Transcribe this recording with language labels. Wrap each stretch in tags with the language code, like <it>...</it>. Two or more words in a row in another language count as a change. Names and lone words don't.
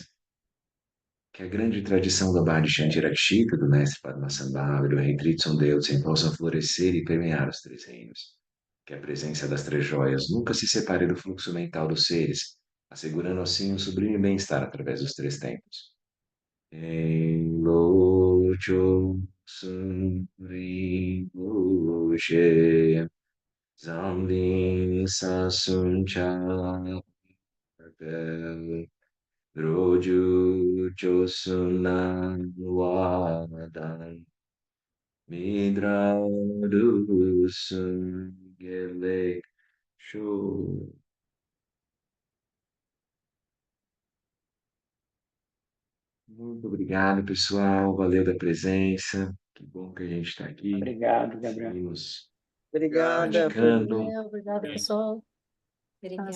<pt>Que a grande tradição da Bhadi Shantirakshita, do mestre Padmasambhava e do rei Tritsundeusen possam florescer e permear os três reinos. Que a presença das três joias nunca se separe do fluxo mental dos seres, assegurando assim um sublime bem-estar através dos três tempos. Enlocho Sumri Bhushe Zamlin Sasuncha Droju Josunan Wadan Midradusun Gelek Shu. Muito obrigado, pessoal. Valeu da presença. Que bom que a gente está aqui. Obrigado, Gabriel. Seguimos Obrigada. praticando. Obrigada, pessoal. Obrigada. Mas,</pt>